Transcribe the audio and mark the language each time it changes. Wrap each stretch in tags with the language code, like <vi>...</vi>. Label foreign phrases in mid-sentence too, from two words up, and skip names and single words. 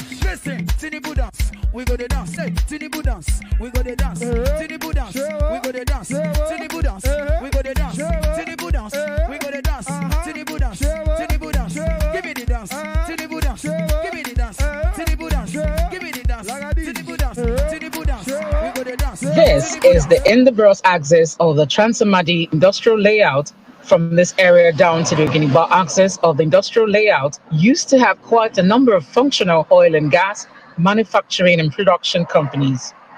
<en>Listen, Tinubu dance. We go the dance. Say, Tinubu dance. We go the dance. Tinubu dance. We go the dance. Tinubu dance. We go the dance. Tinubu dance. We go the dance. Tinubu dance. Tinubu dance. Give me the dance. Tinubu dance. Give me the dance. Tinubu dance. Give me the dance. Tinubu dance. Tinubu dance. We go the dance. This is the In the Bros axis of the Transamadi industrial layout From this area down to the Guinea-Bar axis of the industrial layout used to have quite a number of functional oil and gas, manufacturing and production companies.</en>